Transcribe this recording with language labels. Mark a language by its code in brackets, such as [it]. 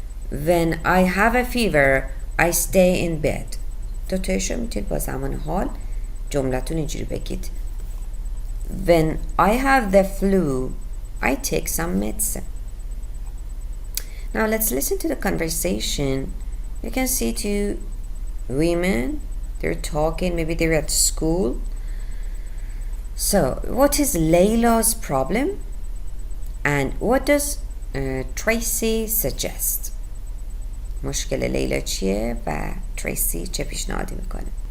[en] When I have a fever, I stay in bed. [fa] دوتایشو میتونید با زمان حال جملتون اینجوری بگید. [en] When I have the flu, I take some medicine. Now let's listen to the conversation. You can see two women, they're talking, maybe they're at school. So what is Layla's problem and what does Tracy suggest? [fa] مشکل لیلا چیه و تریسی چه پیشنهادی میکنه؟